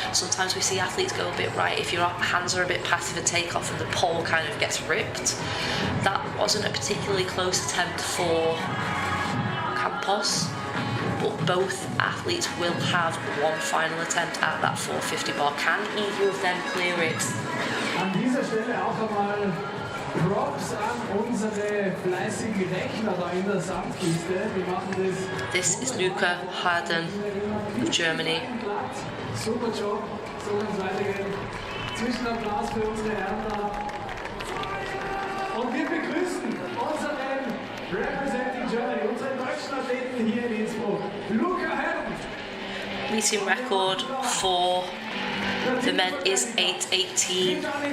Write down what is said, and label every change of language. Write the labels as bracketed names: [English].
[English] Sometimes we see athletes go a bit right if your hands are a bit passive at takeoff and the pole kind of gets ripped. That wasn't a particularly close attempt for Campos, but both athletes will have one final attempt at that 450 bar. Can either of them clear it? [German] An dieser Stelle auch einmal Props an unsere fleißigen Rechner da in der Sandkiste. Die machen das. [English] This is Luca Harden of Germany. [German] Super Job, so kann es weitergehen. Zwischenapplaus für unsere Herren da. Und wir begrüßen unseren [English] Representing Germany, [German] unseren deutschen Athleten hier in Innsbruck, Luca Harden. [English] Meeting record for the men is 8:18.